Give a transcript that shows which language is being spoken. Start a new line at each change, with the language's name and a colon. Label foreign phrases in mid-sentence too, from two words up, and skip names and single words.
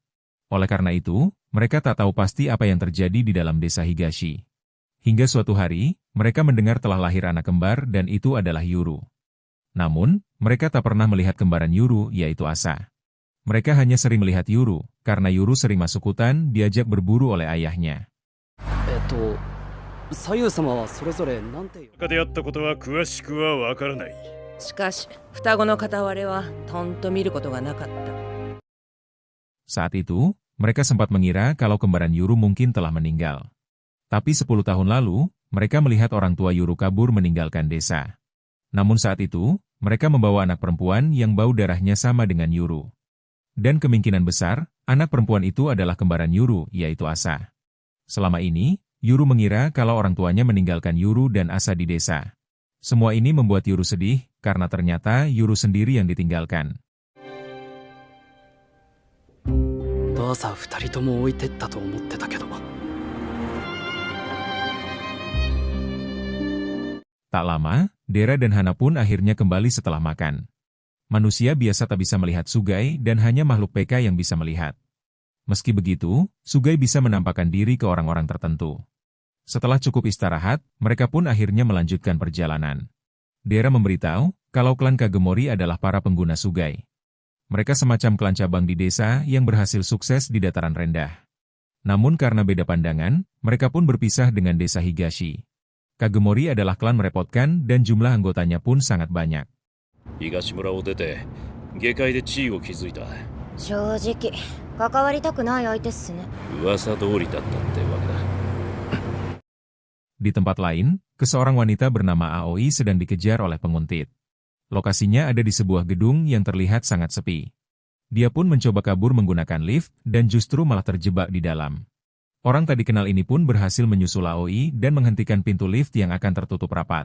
Indonesian: Oleh karena itu, mereka tak tahu pasti apa yang terjadi di dalam desa Higashi. Hingga suatu hari, mereka mendengar telah lahir anak kembar dan itu adalah Yuru. Namun, mereka tak pernah melihat kembaran Yuru, yaitu Asa. Mereka hanya sering melihat Yuru, karena Yuru sering masuk hutan diajak berburu oleh ayahnya.
Japanese: 左右様はそれぞれなんて。他であったことは詳しくはわからない。しかし、双子の片割れはとんと見ることがなかった。
Indonesian: Saat itu, mereka sempat mengira kalau kembaran Yuru mungkin telah meninggal. Tapi 10 tahun lalu, mereka melihat orang tua Yuru kabur meninggalkan desa. Namun saat itu, mereka membawa anak perempuan yang bau darahnya sama dengan Yuru. Dan kemungkinan besar, anak perempuan itu adalah kembaran Yuru, yaitu Asa. Selama ini, Yuru mengira kalau orang tuanya meninggalkan Yuru dan Asa di desa. Semua ini membuat Yuru sedih, karena ternyata Yuru sendiri yang ditinggalkan.
Japanese: ばあさん2人とも置いてったと思ってたけど。
Indonesian: Tak lama, Dera dan Hana pun akhirnya kembali setelah makan. Manusia biasa tak bisa melihat Sugai dan hanya makhluk PK yang bisa melihat. Meski begitu, Sugai bisa menampakkan diri ke orang-orang tertentu. Setelah cukup istirahat, mereka pun akhirnya melanjutkan perjalanan. Dera memberitahu kalau klan Kagemori adalah para pengguna Sugai. Mereka semacam klan cabang di desa yang berhasil sukses di dataran rendah. Namun karena beda pandangan, mereka pun berpisah dengan desa Higashi. Kagemori adalah klan merepotkan dan jumlah anggotanya pun sangat banyak.
Japanese: 東村を出て下界で地位を築いた。正直関わりたくない相手っすね。噂通りだったってわけだ。
Indonesian: Di tempat lain, seorang wanita bernama Aoi sedang dikejar oleh penguntit. Lokasinya ada di sebuah gedung yang terlihat sangat sepi. Dia pun mencoba kabur menggunakan lift dan justru malah terjebak di dalam. Orang tak dikenal ini pun berhasil menyusul Aoi dan menghentikan pintu lift yang akan tertutup rapat.